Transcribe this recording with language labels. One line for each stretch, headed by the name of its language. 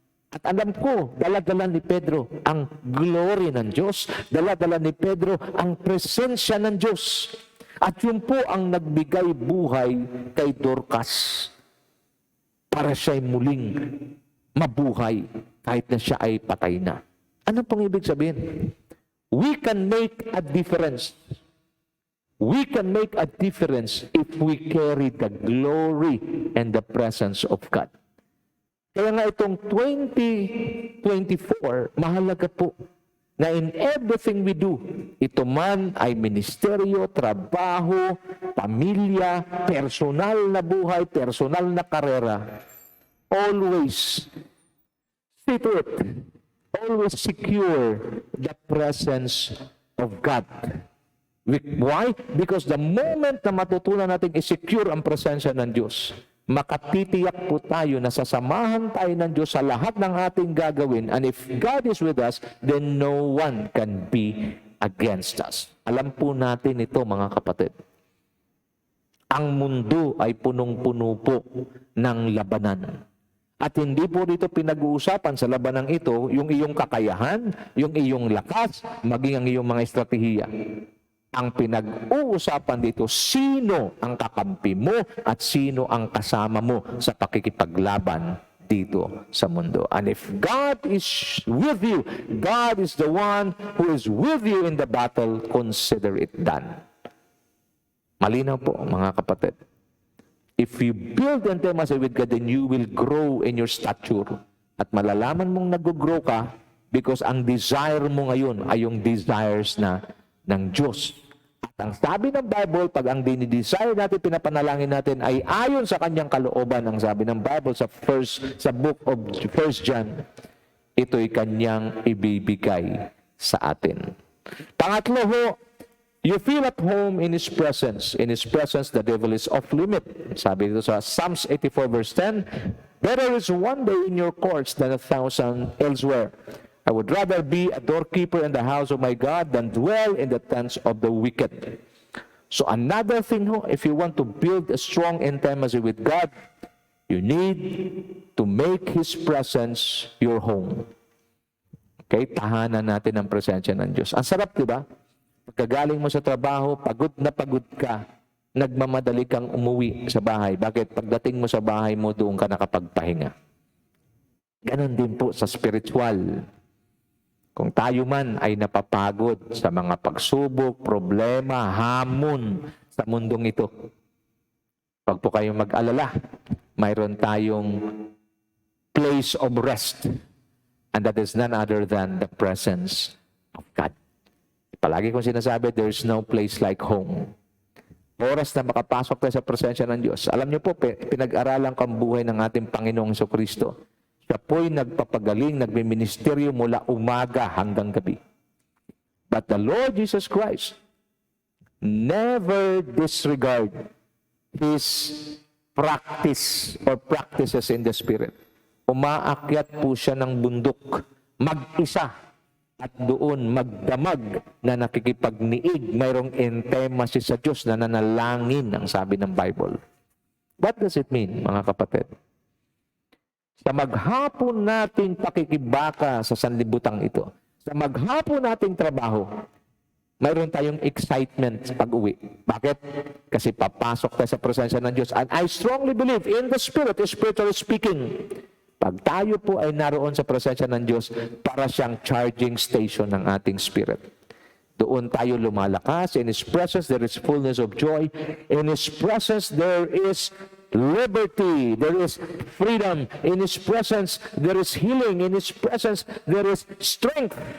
Filipino: At alam ko, dala-dala ni Pedro ang glory ng Diyos, dala-dala ni Pedro ang presensya ng Diyos. At yun po ang nagbigay buhay kay Dorcas para siya'y muling mabuhay kahit na siya ay patay na. Ano pong ibig sabihin?
English: We can make a difference. We can make a difference if we carry the glory and the presence of God.
Filipino: Kaya nga itong 2024, mahalaga po na
English: in everything we do,
Filipino: ito man ay ministeryo, trabaho, pamilya, personal na buhay, personal na karera,
English: always see to it, always secure the presence of God. Why? Because the moment
Filipino: na matutunan natin i-secure ang presensya ng Diyos, makatitiyak po tayo na sasamahan tayo ng Diyos sa lahat ng ating gagawin.
English: And if God is with us, then no one can be against us.
Filipino: Alam po natin ito, mga kapatid. Ang mundo ay punong-puno po ng labanan. At hindi po dito pinag-uusapan sa labanang ito yung iyong kakayahan, yung iyong lakas, maging ang iyong mga estratehiya. Ang pinag-uusapan dito, sino ang kakampi mo at sino ang kasama mo sa pakikipaglaban dito sa mundo.
English: And if God is with you, God is the one who is with you in the battle, consider it done.
Filipino: Malinaw po, mga kapatid.
English: If you build intimacy with God, then you will grow in your stature.
Filipino: At malalaman mong nag-grow ka because ang desire mo ngayon ay yung desires na ng Diyos. At ang sabi ng Bible, pag ang dinidesire natin, pinapanalangin natin ay ayon sa kanyang kalooban. Ang sabi ng Bible sa book of 1 John, ito'y kanyang ibibigay sa atin. Pangatlo ho,
English: You feel at home in His presence. In His presence, the devil is off limit.
Filipino: Sabi dito sa
English: Psalms 84 verse 10, better is one day in your courts than 1,000 elsewhere. I would rather be a doorkeeper in the house of my God than dwell in the tents of the wicked. So another thing, if you want to build a strong intimacy with God, you need to make His presence your home.
Filipino: Okay, tahanan natin ang presensya ng Diyos. Ang sarap, di ba? Pagkagaling mo sa trabaho, pagod na pagod ka, nagmamadali kang umuwi sa bahay. Bakit? Pagdating mo sa bahay mo, doon ka nakapagpahinga. Ganon din po sa spiritual. Kung tayo man ay napapagod sa mga pagsubok, problema, hamon sa mundong ito, pag po kayong mag-alala, mayroon tayong place of rest.
English: And that is none other than the presence of God.
Filipino: Palagi kong sinasabi,
English: there's no place like home.
Filipino: Oras na makapasok tayo sa presensya ng Diyos. Alam niyo po, pinag-aralan ko ang buhay ng ating Panginoong Jesucristo. Siya po'y nagpapagaling, nagmiministeryo mula umaga hanggang gabi.
English: But the Lord Jesus Christ never disregard His practice or practices in the Spirit.
Filipino: Umaakyat po siya ng bundok, mag-isa, at doon magdamag na nakikipagniig, mayroong intimacy sa Diyos na nanalangin, ang sabi ng Bible.
English: What does it mean,
Filipino: mga kapatid? Sa maghapon nating pakikibaka sa sanlibutan ito, sa maghapon nating trabaho, mayroon tayong excitement pag-uwi. Bakit? Kasi papasok tayo sa presensya ng Diyos.
English: And I strongly believe in the Spirit, spiritually speaking,
Filipino: pag tayo po ay naroon sa presensya ng Diyos, para siyang charging station ng ating spirit. Doon tayo lumalakas.
English: In His presence, there is fullness of joy. In His presence, there is liberty. There is freedom. In His presence, there is healing. In His presence, there is strength.